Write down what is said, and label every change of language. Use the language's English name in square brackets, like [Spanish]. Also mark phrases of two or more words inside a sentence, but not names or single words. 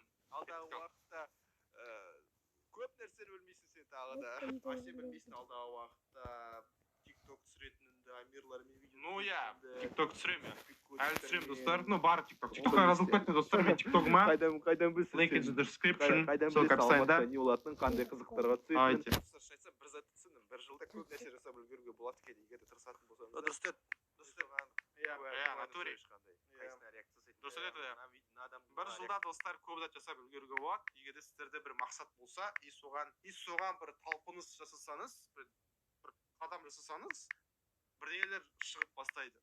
[Kazakh] Алдағы уақытта көп нәрсені білмейсің сен тағы да. А сен білмейсің алдағы уақытта TikTok түсіретініңді, Амирлармен видео. [Russian] Ну я, [Kazakh] TikTok түсіремін я. Әлі түсіремін достар. Ну бар TikTok. TikTokқа жазылып кеттіңіз достар, мен TikTok'ыма. Қайдан білсің [English] Link in the description. [Kazakh] Қайдан [Russian] Ссылка [Kazakh] білесің [Russian] описаниеда. [Kazakh] Алматыда не болатынын, қандай қызықтарға түсетінін. [Russian] Давайте. [Kazakh] Айтсам, бір зат түсіндім. Бір жылда көп нәрсе жасап үлгеруге болады екен, егер де тырысатын болсаңыз. Дұрыс еді. Натуре. Дұрыс еді, бір жылда достар көп зат жасап үлгеруге болады. Егер де сіздерде бір мақсат болса, и соған бір талпыныс жасасаңыз, бір қадам жасасаңыз, бірдеңелер шығып бастайды.